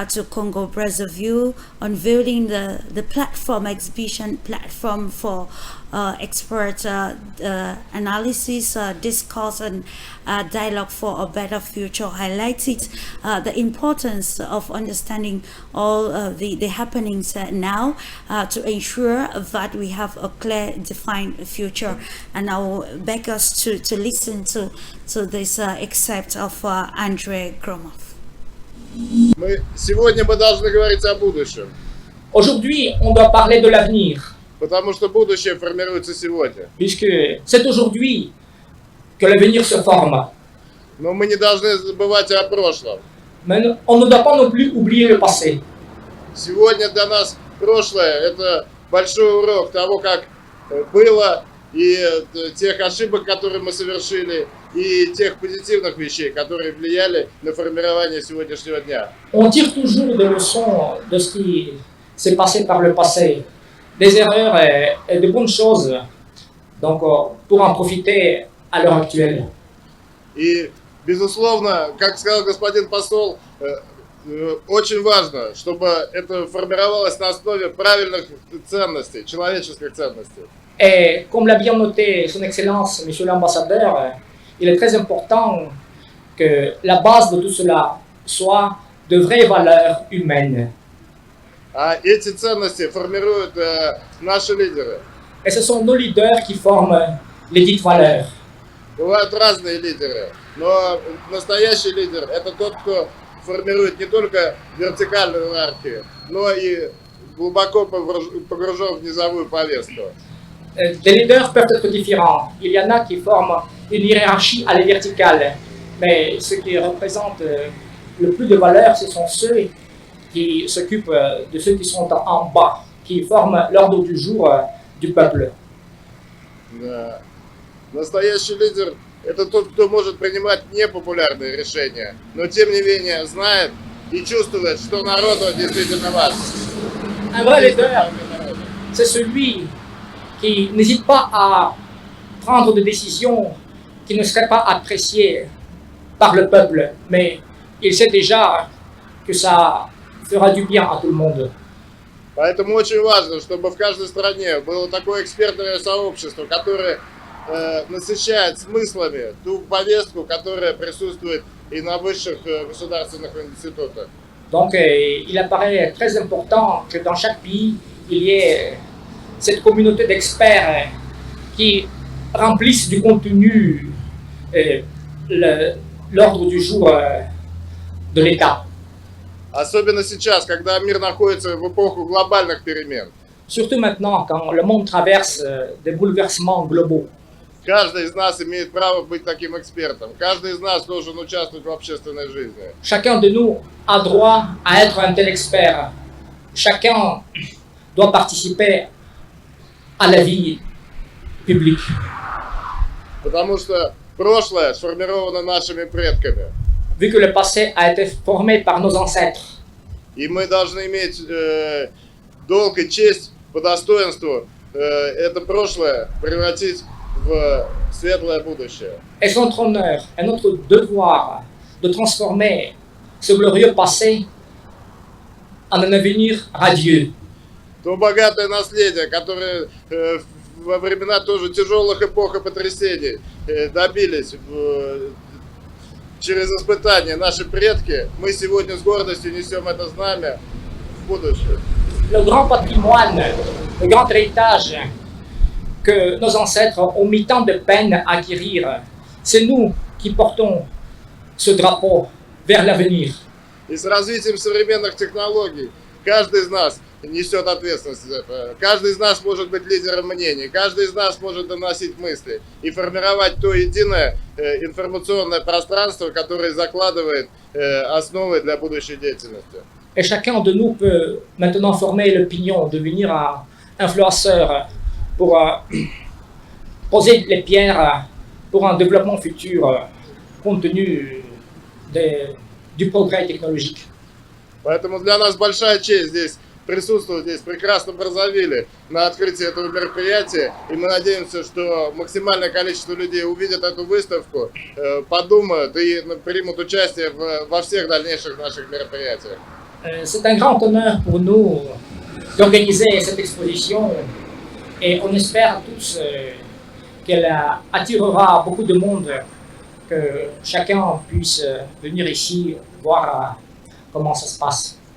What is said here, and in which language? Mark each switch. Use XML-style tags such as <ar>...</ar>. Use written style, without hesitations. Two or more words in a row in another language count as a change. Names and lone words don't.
<en>to Congo Brazzaville, unveiling the platform, exhibition platform for expert analysis, discourse, and dialogue for a better future, highlighted the importance of understanding all the happenings now to ensure that we have a clear, defined future. And I will beg us to listen to this excerpt of Andrei Gromov.</en> <ru>Сегодня мы должны говорить о будущем.</ru> <fr>Aujourd'hui, on doit parler de l'avenir.</fr> <ru>Потому что будущее формируется сегодня.</ru> <fr>Puisque c'est aujourd'hui que l'avenir se forme.</fr> <ru>Но мы не должны забывать о прошлом.</ru> <fr>Mais on ne doit pas non plus oublier le passé.</fr> <ru>Сегодня для нас прошлое – это большой урок того, как было, и тех ошибок, которые мы совершили, и тех позитивных вещей, которые влияли на формирование сегодняшнего дня.</ru> <fr>On tire toujours des leçons de ce qui s'est passé par le passé, des erreurs et de bonnes choses, donc pour en profiter à l'heure actuelle.</fr> <ru>И, безусловно, как сказал господин посол, очень важно, чтобы это формировалось на основе правильных ценностей, человеческих ценностей.</ru> <fr>Et comme l'a bien noté son Excellence, Monsieur l'Ambassadeur, il est très important que la base de tout cela soit de vraies valeurs humaines.</fr> <ru>А эти ценности формируют наши лидеры.</ru> <fr>Et ce sont nos leaders qui forment les dites valeurs.</fr> <ru>Бывают разные лидеры, но настоящий лидер – это тот, кто формирует не только вертикальную иерархию, но и глубоко погружен в низовую повестку.</ru> <fr>Les leaders peuvent être différents. Il y en a qui forment une hiérarchie à la verticale, mais ce qui représente le plus de valeur, ce sont ceux qui s'occupent de ceux qui sont en bas, qui forment l'ordre du jour du peuple.</fr> <ru>Да. Настоящий лидер – это тот, кто может принимать непопулярные решения, но тем не менее знает и чувствует, что народу действительно важно.</ru> <fr>Un vrai leader, c'est celui qui n'hésite pas à prendre des décisions qui ne seraient pas appréciées par le peuple, mais il sait déjà que ça fera du bien à tout le monde.</fr> <ru>Поэтому очень важно, чтобы в каждой стране было такое экспертное сообщество, которое насыщает смыслами ту повестку, которая присутствует и на высших государственных институтах.</ru> <fr>Donc, il apparaît très important que dans chaque pays, il y ait cette communauté d'experts qui remplissent du contenu l'ordre du jour de l'État.</fr> <ru>Особенно сейчас, когда мир находится в эпоху глобальных перемен.</ru> <fr>Surtout maintenant, quand le monde traverse des bouleversements globaux.</fr> <ru>Каждый из нас имеет право быть таким экспертом. Каждый из нас должен участвовать в общественной жизни.</ru> <fr>Chacun de nous a droit à être un tel expert. Chacun doit participer à la vie publique.</fr> <ru>Потому что прошлое сформировано нашими предками.</ru> <fr>Vu que le passé a été formé par nos ancêtres.</fr> <ru>И мы должны иметь долг и честь по достоинству это прошлое превратить в светлое будущее.</ru> <fr>Et c'est notre honneur et notre devoir de transformer ce glorieux passé en un avenir radieux.</fr> <ru>То богатое наследие, которое во времена тоже тяжелых эпох и потрясений добились через испытания наши предки, мы сегодня с гордостью несем это знамя в будущее.</ru> <fr>Le grand patrimoine, le grand héritage que nos ancêtres ont mis tant de peine à acquérir, c'est nous qui portons ce drapeau vers l'avenir.</fr> <ru>И с развитием современных технологий каждый из нас несет ответственность за это. Каждый из нас может быть лидером мнений, каждый из нас может доносить мысли и формировать то единое информационное пространство, которое закладывает основы для будущей деятельности.</ru> <fr>Et chacun de nous peut maintenant former l'opinion, devenir un influenceur pour poser les pierres pour un développement futur compte tenu du progrès technologique.</fr> <ru>Поэтому для нас большая честь здесь присутствовать здесь в прекрасном Браззавиле на открытии этого мероприятия. И мы надеемся, что максимальное количество людей увидят эту выставку, подумают и примут участие во всех дальнейших наших мероприятиях.</ru> <fr>C'est un grand honneur pour nous d'organiser cette exposition et on espère tous qu'elle attirera beaucoup de monde, que chacun puisse venir ici voir comment ça se passe.</fr>